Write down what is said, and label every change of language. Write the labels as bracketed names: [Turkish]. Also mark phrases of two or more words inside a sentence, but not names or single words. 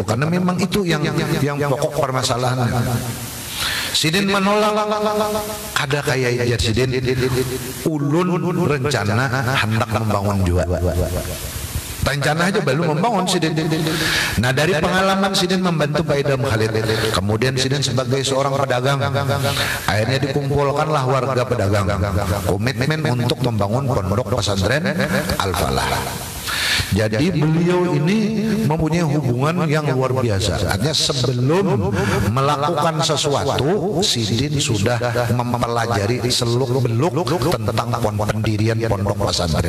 [Indonesian] Karena memang itu yang pokok permasalahan. Sidin menolak. Ada kayak ajar Sidin ulun rencana hendak membangun juga. Rencana aja belum membangun Sidin. Nah dari pengalaman Sidin membantu Pak Idham Khalid, kemudian Sidin sebagai seorang pedagang, akhirnya dikumpulkanlah warga pedagang komitmen untuk membangun pondok pesantren Al-Falah. Jadi beliau ini mempunyai hubungan yang luar biasa. Artinya sebelum melakukan sesuatu, Sidin sudah mempelajari seluk-beluk tentang pendirian pondok pesantren.